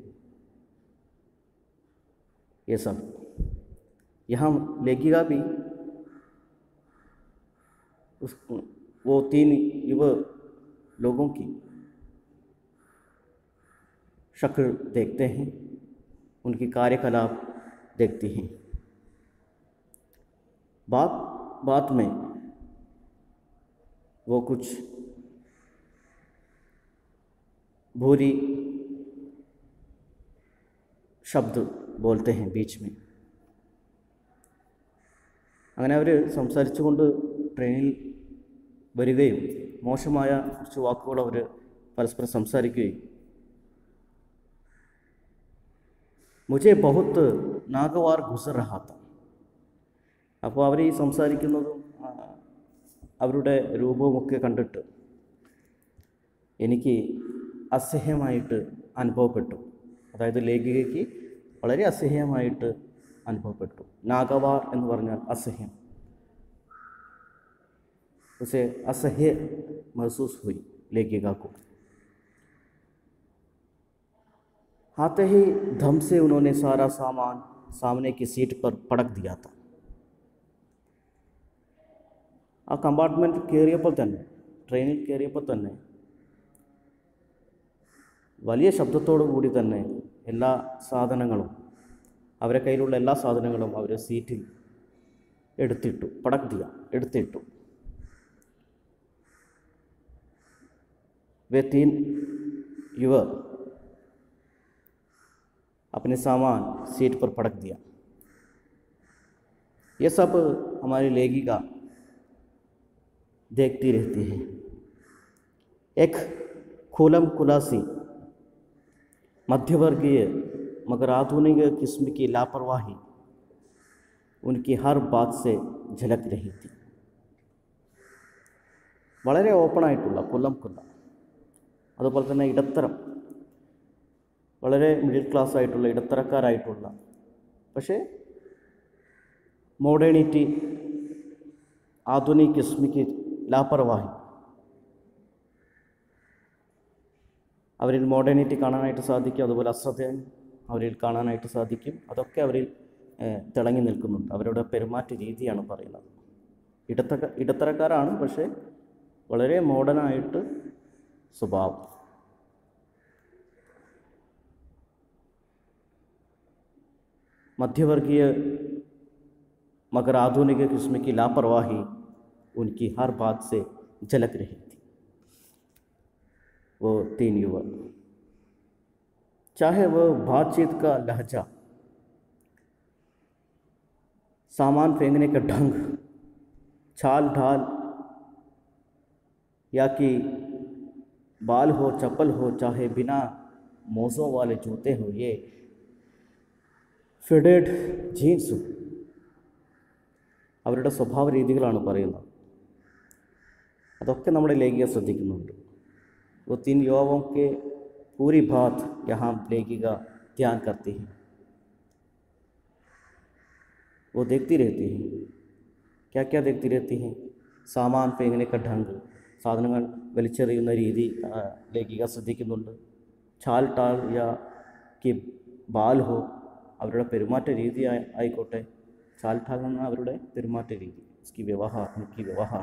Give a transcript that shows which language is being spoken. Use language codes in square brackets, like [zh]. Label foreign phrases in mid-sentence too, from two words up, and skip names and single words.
[hi] ये सब यहाँ लेखिका भी वो 3 युवा लोगों की शक्ल देखते हैं, उनकी कार्यकलाप देखती हैं. बात में वो कुछ भूरी शब्द बोलते हैं बीच में. [ml] അങ്ങനെ അവർ സംസാരിച്ചുകൊണ്ട് ട്രെയിനിൽ വരികയും മോശമായ കുറച്ച് വാക്കുകൾ അവർ പരസ്പരം സംസാരിക്കുകയും, [hi] മുझे बहुत नागवार गुजर रहा था. [ml] അപ്പോൾ അവർ ഈ സംസാരിക്കുന്നതും അവരുടെ രൂപവുമൊക്കെ കണ്ടിട്ട് എനിക്ക് അസഹ്യമായിട്ട് അനുഭവപ്പെട്ടു. അതായത് ലേഖികയ്ക്ക് വളരെ അസഹ്യമായിട്ട് അനുഭവപ്പെട്ടു. നാഗവാർ എന്ന് പറഞ്ഞാൽ അസഹ്യം. [hi] उसे असह्य महसूस हुई लेखिका को. आते ही धम से उन्होंने सारा सामान सामने की सीट पर पटक दिया था. [ml] ആ കമ്പാർട്ട്മെൻറ്റ് കയറിയപ്പോൾ തന്നെ, ട്രെയിനിൽ കയറിയപ്പോൾ തന്നെ വലിയ ശബ്ദത്തോടു കൂടി തന്നെ എല്ലാ സാധനങ്ങളും, അവരെ കയ്യിലുള്ള എല്ലാ സാധനങ്ങളും അവർ സീറ്റിൽ എടുത്തിട്ടു. [hi] पटक दिया, [ml] എടുത്തിട്ടു. [hi] वे 3 युवक अपने सामान सीट पर पटक दिया. ये सब हमारी लेखिका देखती रहती है. एक खुलम खुलासी मध्यवर्गीय मगर आधुनिक किस्म की लापरवाही उनकी हर बात से झलक रही थी. [ml] വളരെ ഓപ്പണായിട്ടുള്ള കൊല്ലം അതുപോലെ തന്നെ ഇടത്തരം, വളരെ [en] middle class [ml] ആയിട്ടുള്ള ഇടത്തരക്കാരായിട്ടുള്ള, പക്ഷേ മോഡേണിറ്റി, [hi] आधुनिक किस्म की लापरवाही, [ml] അവരിൽ മോഡേണിറ്റി കാണാനായിട്ട് സാധിക്കും. അതുപോലെ അശ്രദ്ധയും അവരിൽ കാണാനായിട്ട് സാധിക്കും. അതൊക്കെ അവരിൽ തിളങ്ങി നിൽക്കുന്നുണ്ട്. അവരുടെ പെരുമാറ്റ രീതിയാണ് പറയുന്നത്. ഇടത്തരക്കാരാണ്, പക്ഷേ വളരെ മോഡേണായിട്ട് സ്വഭാവം. [hi] मध्यवर्गीय मगर आधुनिक किस्म की लापरवाही उनकी हर बात से झलक रही थी. वो 3 युवक, चाहे वह बातचीत का लहजा, सामान फेंकने का ढंग, चाल ढाल, या कि बाल हो, चप्पल हो, चाहे बिना मोज़ों वाले जूते हो, ये [ml] ഫിഡഡ് ജീൻസും, അവരുടെ സ്വഭാവ രീതികളാണ് പറയുന്നത്. അതൊക്കെ നമ്മുടെ ലേഖിക ശ്രദ്ധിക്കുന്നുണ്ട്. [hi] वो 3 युवाओं के पूरी बात यहाँ लेखिका ध्यान करती है. वो देखती रहती हैं। क्या क्या देखती रहती हैं? [ml] സാമാൻ ഫേങ്ങനെയൊക്കെ ढंग, സാധനങ്ങൾ വലിച്ചെറിയുന്ന രീതി ലേഖിക ശ്രദ്ധിക്കുന്നുണ്ട്. [hi] चाल ढाल या कि बाल हो, [ml] അവരുടെ പെരുമാറ്റ രീതി ആയിക്കോട്ടെ. [hi] चाल ढाल [ml] എന്ന അവരുടെ പെരുമാറ്റ രീതി, [hi] उसकी व्यवहार, उनकी व्यवहार.